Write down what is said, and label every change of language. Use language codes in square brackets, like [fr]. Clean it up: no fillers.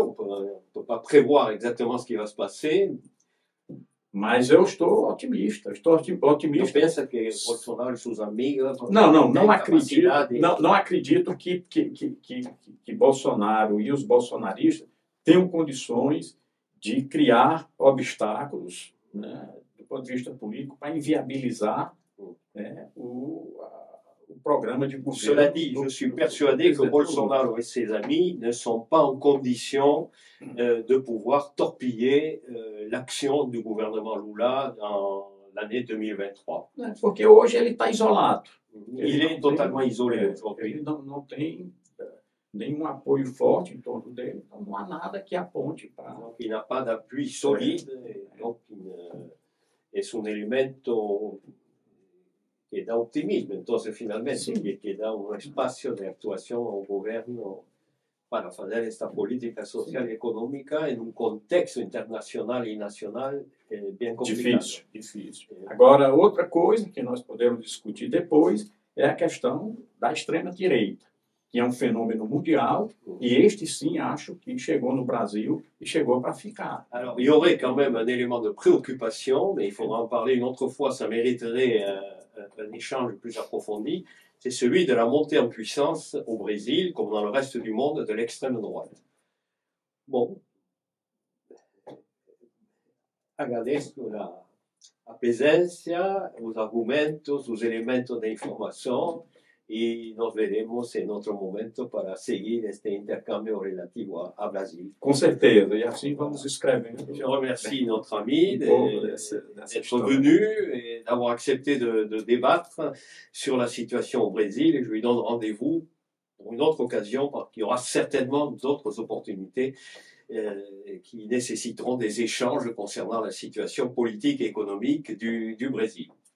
[fr] On ne peut pas prévoir exactement ce qui va se passer. [pt] Mas eu estou otimista. Não pensa que Bolsonaro e seus amigos... Não acredito que Bolsonaro e os bolsonaristas tenham condições de criar obstáculos, né, do ponto de vista político, para inviabilizar o programa de governo. [fr] Cela dit, je suis persuadé que Bolsonaro et ses amis ne sont pas en condition de pouvoir torpiller l'action du gouvernement Lula dans l'année 2023. [pt] Porque hoje ele está isolado. [fr] Il est totalement isolé aujourd'hui. [pt] Ele não tem nenhum apoio forte em torno dele, então não há nada que aponte para... [fr] Donc, il n'a pas d'appui solide, et donc [es] es un elemento que dá optimismo, entonces finalmente, que dá un espacio de actuación [pt] ao governo para fazer esta política social e econômica em um contexto internacional e nacional bem complicado. Difícil. Agora, outra coisa que nós podemos discutir depois é a questão da extrema-direita, que é um fenômeno mundial, e este sim acho que chegou no Brasil e chegou para ficar. [fr] Alors, il y aurait quand même un élément de préoccupation, mais il faudra en parler une autre fois, ça mériterait un échange plus approfondi, c'est celui de la montée en puissance au Brésil, comme dans le reste du monde, de l'extrême droite. [pt] Bom, agradeço a presença, os argumentos, os elementos de informação, e nós veremos em outro momento para seguir este intercâmbio relativo ao Brasil. Com certeza, e assim vamos escrevendo. [fr] Je remercie notre ami d'être venu et d'avoir accepté de débattre sur la situation au Brésil, et je lui donne rendez-vous pour une autre occasion, parce qu'il y aura certainement d'autres opportunités qui nécessiteront des échanges concernant la situation politique et économique du Brésil.